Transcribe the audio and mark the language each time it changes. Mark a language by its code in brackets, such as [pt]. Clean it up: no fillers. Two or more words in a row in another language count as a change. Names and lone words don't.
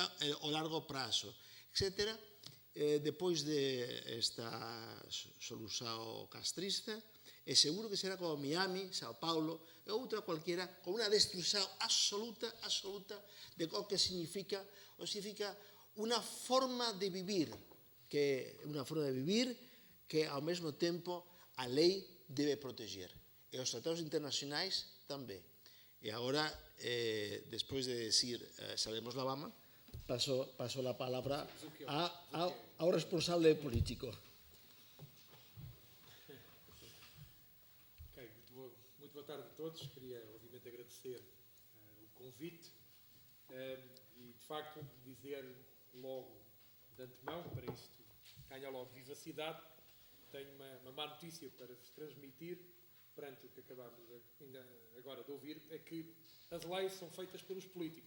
[gl] o largo prazo, etc., depois desta solución castrista, é seguro que será como Miami, Sao Paulo, e outra cualquiera, con unha destrucción absoluta de o que significa unha forma de vivir, que ao mesmo tempo a lei debe proteger. E os tratados internacionais tamén. E agora, despois de decir [es] salvemos la Habana, [gl] paso a palabra ao responsable político. [pt] Muito boa tarde a todos. Queria, obviamente, agradecer o convite e, de facto, dizer logo de antemão, para isto ganhar logo vivacidade, tenho uma má notícia para vos transmitir, perante o que acabámos ainda agora de ouvir, é que as leis são feitas pelos políticos.